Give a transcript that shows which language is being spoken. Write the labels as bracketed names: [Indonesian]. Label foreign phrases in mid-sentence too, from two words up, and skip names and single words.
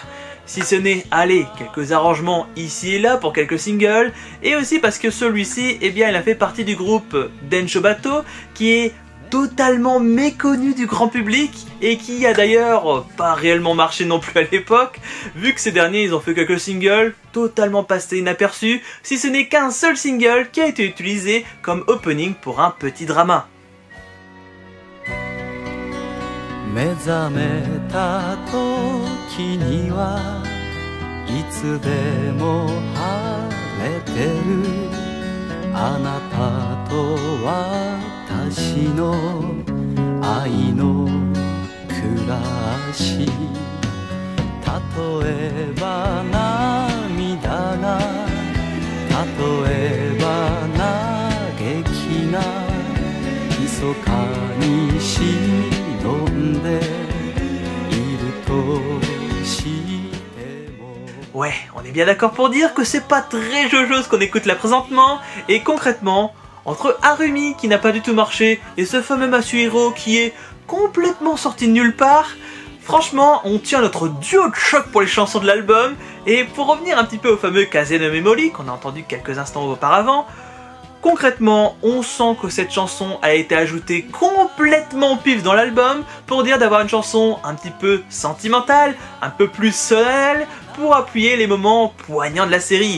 [French] Si ce n'est, allez, quelques arrangements ici et là pour quelques singles, et aussi parce que celui-ci, eh bien il a fait partie du groupe Denshobato, qui est totalement méconnu du grand public et qui a d'ailleurs pas réellement marché non plus à l'époque, vu que ces derniers ils ont fait quelques singles totalement passés inaperçus, si ce n'est qu'un seul single qui a été utilisé comme opening pour un petit drama. [Japanese] 目覚めた時にはいつでも晴れてるあなたと私の愛の暮らし例えば涙が例えば嘆きどかに忍んでいるとしても [French] Ouais, on est bien d'accord pour dire que c'est pas très jojo ce qu'on écoute là présentement, et concrètement, entre Harumi qui n'a pas du tout marché et ce fameux Masuhiro qui est complètement sorti de nulle part, franchement, on tient notre duo de choc pour les chansons de l'album, et pour revenir un petit peu au fameux Kaze no Memori qu'on a entendu quelques instants auparavant, concrètement, on sent que cette chanson a été ajoutée complètement pif dans l'album pour dire d'avoir une chanson un petit peu sentimentale, un peu plus solennelle, pour appuyer les moments poignants de la série.